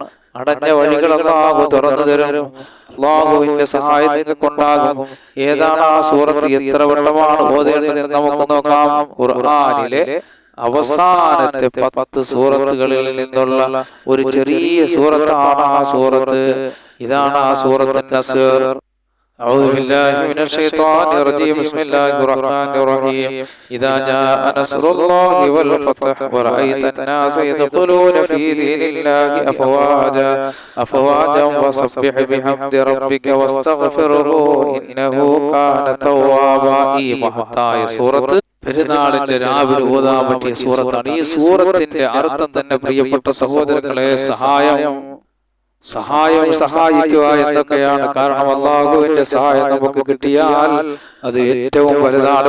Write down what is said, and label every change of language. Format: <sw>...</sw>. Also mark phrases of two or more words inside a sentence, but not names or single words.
<ml>അടഞ്ഞ വഴികൾ അല്ലാഹു തുറന്നു തരും. അല്ലാഹുവിന്റെ സഹായം നിങ്ങൾക്കുണ്ടാകും. ഏതാണ് ആ സൂറത്ത്, എത്ര വട്ടമാണ് ഓതേണ്ടതെന്ന് നമുക്ക് നോക്കാം. ഖുർആനിലെ അവസാനത്തെ 10 സൂറത്തുകളിൽ നിന്നുള്ള ഒരു ചെറിയ സൂറത്താണ് ആ സൂറത്ത്. ഇതാണ് ആ സൂറത്ത് നസ്ർ.</ml> <ar>أعوذ بالله من الشيطان الرجيم. بسم الله الرحمن الرحيم. إذا جاء نصر الله والفتح ورأيت الناس يدخلون في دين الله أفواجا فسبح بحمد ربك واستغفره إنه كان توابا.</ar> <ml>ഈ മഹത്തായ സൂറത്ത് പെരുന്നാളിന്റെ രാവിലെ ഓതാൻ പറ്റിയ സൂറത്താണ്. ഈ സൂറത്തിന്റെ അർത്ഥം തന്നെ പ്രിയപ്പെട്ട സഹോദരങ്ങളെ, സഹായിക്കുക എന്നൊക്കെയാണ്. കാരണം അല്ലാഹുവിന്റെ സഹായം നമുക്ക് കിട്ടിയാൽ അത് ഏറ്റവും വലുതാണ്.</ml>